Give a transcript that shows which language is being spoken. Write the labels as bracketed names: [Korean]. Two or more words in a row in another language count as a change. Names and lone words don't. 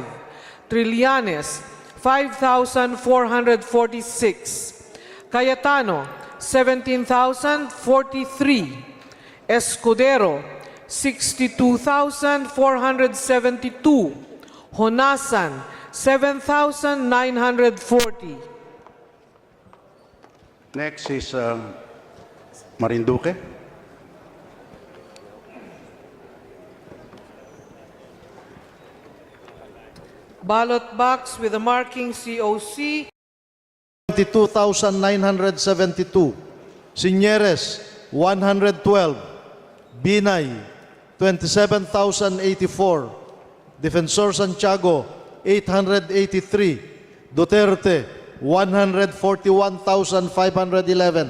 [English] Trillanes, 5,446. Cayetano, 17,043. Escudero, 62,472. Honasan, 7,940. Next is Marinduque. Ballot box with the marking COC. 22,972. Signeres, 112. Binay, 27,084. Defensor Santiago, 883. Duterte, 141,511.